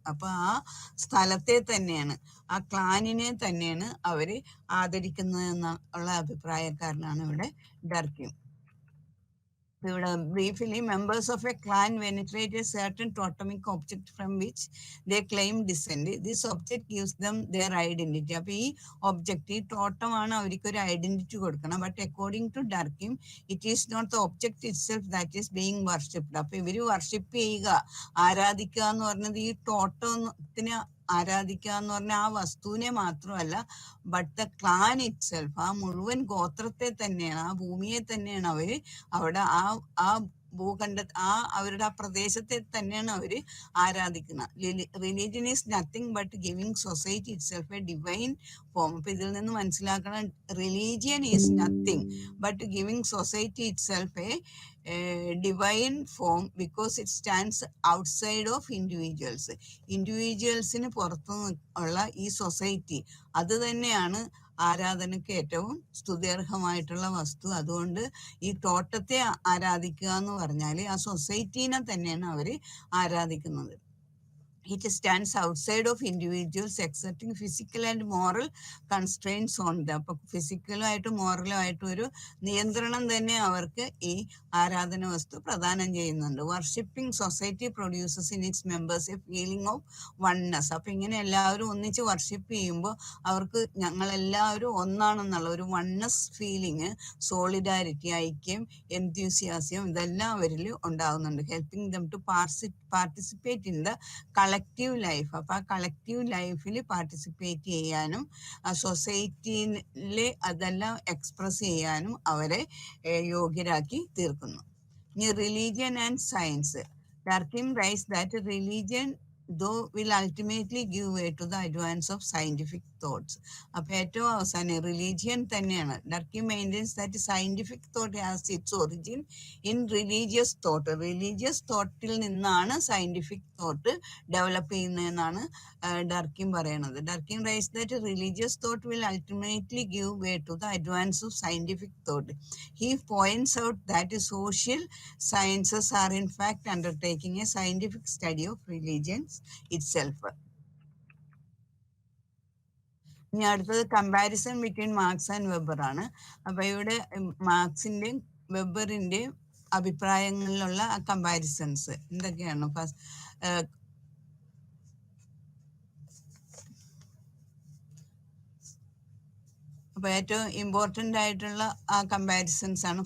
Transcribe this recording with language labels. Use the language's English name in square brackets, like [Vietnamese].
[Malayalam] അപ്പൊ ആ സ്ഥലത്തെ തന്നെയാണ്, ആ ക്ലാനിനെ തന്നെയാണ് അവര് ആദരിക്കുന്നത് എന്നുള്ള അഭിപ്രായക്കാരനാണ് ഇവിടെ ഡർക്കിം. [English] Briefly, members of a clan venerate a certain totemic object from which they claim descent. This object gives them their identity. [Malayalam] അപ്പൊ ഈ ഒബ്ജക്റ്റ്, ഈ ടോട്ടമാണ് അവർക്ക് ഒരു ഐഡന്റിറ്റി കൊടുക്കണം. [English] But according to Durkheim, it is not the object itself that is being worshipped. [Malayalam] അപ്പൊ ഇവര് worship ചെയ്യുക, ആരാധിക്കുക എന്ന് പറഞ്ഞത് ഈ ടോട്ടത്തിന് ആരാധിക്കുക എന്ന് പറഞ്ഞാൽ ആ വസ്തുവിനെ മാത്രമല്ല, [English] but the clan itself, [Malayalam] ആ മുഴുവൻ ഗോത്രത്തെ തന്നെയാണ്, ആ ഭൂമിയെ തന്നെയാണ് അവര് അവിടെ ആ ഭൂഖണ്ഡ അവരുടെ ആ പ്രദേശത്തെ തന്നെയാണ് അവര് ആരാധിക്കുന്നത്. [English] Religion is nothing but giving society itself a divine form. [Malayalam] അപ്പൊ ഇതിൽ നിന്ന് മനസ്സിലാക്കണം, [English] Religion is nothing but giving society itself a divine form because it stands outside of individuals. [Malayalam] ഇൻഡിവിജ്വൽസിന് പുറത്തു ഉള്ള ഈ സൊസൈറ്റി അത് തന്നെയാണ് ആരാധനയ്ക്ക് ഏറ്റവും സ്തുത്യർഹമായിട്ടുള്ള വസ്തു. അതുകൊണ്ട് ഈ തോട്ടത്തെ ആരാധിക്കുക എന്ന് പറഞ്ഞാൽ ആ സൊസൈറ്റീനെ തന്നെയാണ് അവര് ആരാധിക്കുന്നത്. [English] It stands outside of individuals exerting physical and moral constraints on them. [Malayalam] അപ്പൊ ഫിസിക്കലുമായിട്ടും മോറലുമായിട്ടും ഒരു നിയന്ത്രണം തന്നെ അവർക്ക് ഈ ആരാധന വസ്തു പ്രദാനം ചെയ്യുന്നുണ്ട്. [English] Worshipping society produces in its members a feeling of oneness. [Malayalam] അപ്പൊ ഇങ്ങനെ എല്ലാവരും ഒന്നിച്ച് വർഷിപ്പ് ചെയ്യുമ്പോൾ അവർക്ക് ഞങ്ങളെല്ലാവരും ഒന്നാണെന്നുള്ള ഒരു വൺനെസ് ഫീലിംഗ്, സോളിഡാരിറ്റി, ഐക്യം, എൻത്യൂസിയാസ്യം, ഇതെല്ലാം അവരിൽ ഉണ്ടാകുന്നുണ്ട്. [English] Helping them to participate in the collective life. [Malayalam] അപ്പൊ ആ കളക്റ്റീവ് ലൈഫിൽ പാർട്ടിസിപ്പേറ്റ് ചെയ്യാനും ആ സൊസൈറ്റിയില് അതെല്ലാം എക്സ്പ്രസ് ചെയ്യാനും അവരെ യോഗ്യരാക്കി തീർക്കുന്നു. ഇനി [English] Religion and science. Durkheim writes that religion though will ultimately give way to the advance of scientific thoughts. [Malayalam] അപ്പോൾ ഏറ്റവും അവസാനം റിലീജിയൻ തന്നെയാണ്. [English] Durkheim maintains that scientific thought has its origin in religious thought. [Malayalam] Religious തോട്ടിൽ നിന്നാണ് സയന്റിഫിക് തോട്ട് ഡെവലപ്പ് ചെയ്യുന്നതെന്നാണ് ഡർക്കിൻ പറയുന്നത്. [English] Durkheim writes that religious thought will ultimately give way to the advance of scientific thought. He points out that social sciences are in fact undertaking a scientific study of religions itself. [Malayalam] ഇനി അടുത്തത് comparison between marks and weber ആണ്. അപ്പൊ ഇവിടെ മാർക്സിന്റെയും വെബറിന്റെയും അഭിപ്രായങ്ങളിലുള്ള comparisons എന്തൊക്കെയാണ്? First അപ്പോൾ ഏറ്റവും important ആയിട്ടുള്ള ആ കമ്പാരിസൺസ് ആണ്.